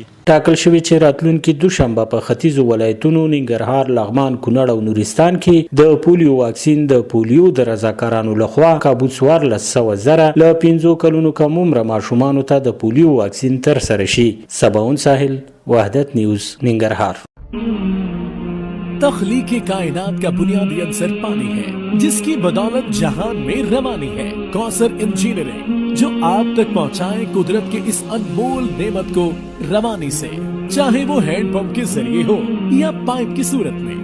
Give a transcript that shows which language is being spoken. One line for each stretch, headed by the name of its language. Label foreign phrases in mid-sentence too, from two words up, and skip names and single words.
Pashto: ټاکل شوی چې راتلونکي دوشنبه په ختیځو ولایتونو ننګرهار، لغمان، کونړ او نورستان کې د پولیو واکسین د پولیو د رضاکارانو لخوا کابو 1400 له 5 کلونو کم عمره ماشومانو ته د پولیو واکسین تر سره شي. سباون ساحل، وحدت نیوز، ننګرهار.
Urdu: تخلیق کائنات کا بنیادی عنصر پانی ہے، جس کی بدولت جہان میں روانی ہے. کوثر انجینئرنگ جو آپ تک پہنچائے قدرت کے اس انمول نعمت کو روانی سے، چاہے وہ ہینڈ پمپ کے ذریعے ہو یا پائپ کی صورت میں.